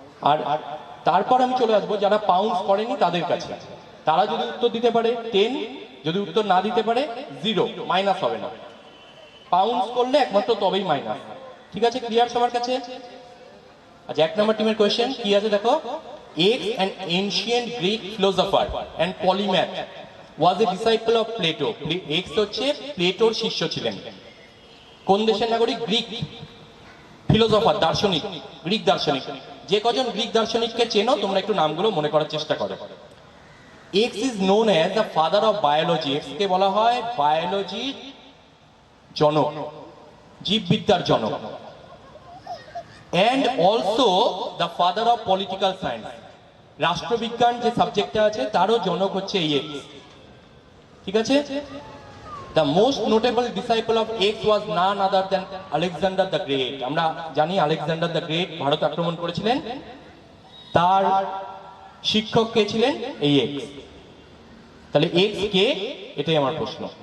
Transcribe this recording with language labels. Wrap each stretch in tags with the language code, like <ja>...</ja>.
<bn>আর তারপর আমি চলে আসবো যারা পাউন্স করেনি তাদের কাছে। তারা যদি উত্তর দিতে পারে 10, যদি উত্তর না দিতে পারে 0, মাইনাস হবে না। পাউন্স করলে একমাত্র তবেই মাইনাস, ঠিক আছে? ক্লিয়ার সবার কাছে? আচ্ছা, 1 নম্বর টিমের কোয়েশ্চেন কি আছে দেখো।</bn> <en>X, an ancient Greek philosopher and polymath, was a disciple of Plato.</en> <bn>X হচ্ছে প্লেটোর শিষ্য ছিলেন। কোন দেশের নাগরিক? গ্রিক ফিলোসফার, দার্শনিক, গ্রিক দার্শনিক। যে কজন গ্রিক দার্শনিককে চেনো তোমরা একটু নামগুলো মনে করার চেষ্টা করো।</bn> <en>X is known as the father of biology.</en> <bn>X কে বলা হয় বায়োলজির জনক, জীববিদ্যার জনক।</bn> <en>And also the father of political science.</en> <bn>রাষ্ট্রবিজ্ঞান যে সাবজেক্টটা আছে তারও জনক হচ্ছে এই X, ঠিক আছে?</bn> <en>The most notable disciple of X was none other than Alexander the Great.</en> <bn>আমরা জানি আলেকজান্ডার দ্য গ্রেট ভারত আক্রমণ করেছিলেন, তার শিক্ষক কে ছিলেন? এই এক্স। তাহলে এক্স কে? এটাই আমার প্রশ্ন।</bn>